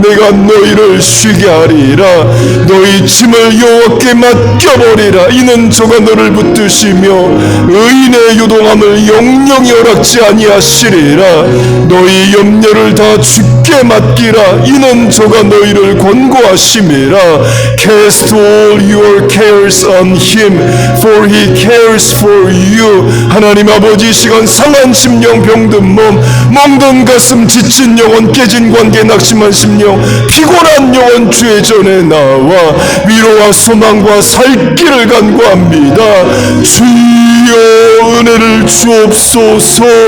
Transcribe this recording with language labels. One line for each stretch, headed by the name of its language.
Korean: 내가 너희를 쉬게 하리라. 너희 짐을 여호와께 맡겨버리라. 이는 저가 너를 붙드시며 의인의 요동함을 영영이 허락지 아니하시리라. 너희 염려를 다 주께 맡기라. 이는 저가 너희를 권고하심이라.
English: Cast all your cares on him, for he cares for you.
Korean: 하나님 아버지, 시간 상한 심령, 병든 몸, 멍든 가슴, 지친 영혼, 깨진 관계, 낙심한 심령, 피곤한 영혼 주의 전에 나와 위로와 소망과 살 길을 간구합니다. 주여 은혜를 주옵소서.